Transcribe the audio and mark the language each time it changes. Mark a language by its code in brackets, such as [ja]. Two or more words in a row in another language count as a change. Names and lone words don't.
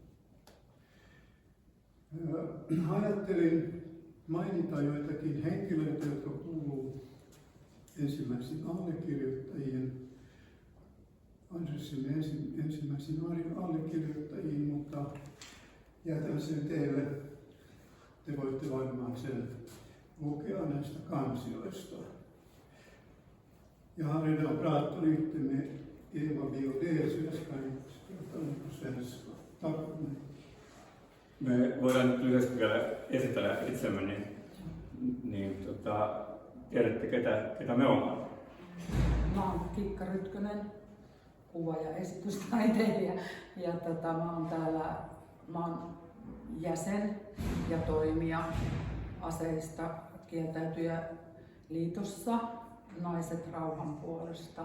[fi] Ajattelin mainita joitakin henkilöitä, jotka kuuluu ensimmäisiin allekirjoittajiin, adressimme ensimmäisiin allekirjoittajiin, mutta jätän sen teille. Te voitte varmaan sen lukea näistä kansioista. [sv] Jag har redan pratat lite med Eva Biodé, så jag ska inte prata på svenska. Tack för mig. [fi] Me voidaan nyt lyhyesti vielä esitellä itsemme, tiedätte ketä me ollaan? Mä oon Kikka Rytkönen, kuva- ja esitystaiteilija. Ja mä oon jäsen ja toimija Aseista kieltäytyjä liitossa Naiset rauhan puolesta.